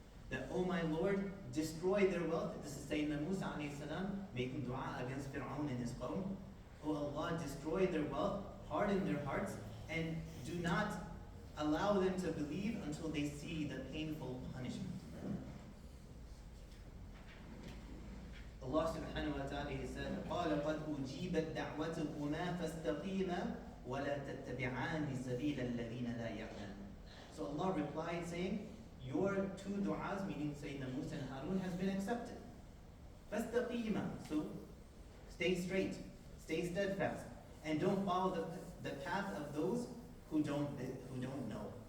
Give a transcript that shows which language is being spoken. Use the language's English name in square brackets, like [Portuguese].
[English] That, oh my Lord, destroy their wealth. This is Sayyidina Musa alayhi salam making dua against Fir'aun and his qawm. O Allah, destroy their wealth, harden their hearts, and do not allow them to believe until they see the painful punishment. [Arabic] Allah subhanahu wa ta'ala, He said, قَالَ قَدْ أُجِيبَتْ دَعْوَتُكُمَا فَاسْتَقِيمَا وَلَا تَتَّبِعَانِ سَبِيلَ الَّذِينَ لَا يَعْلَمُونَ. [English] So Allah replied saying, your two du'as, meaning Sayyidina Musa and Harun, has been accepted. [Arabic] فَاسْتَقِيمَا. [English] So stay straight, stay steadfast, and don't follow the path of those who don't know.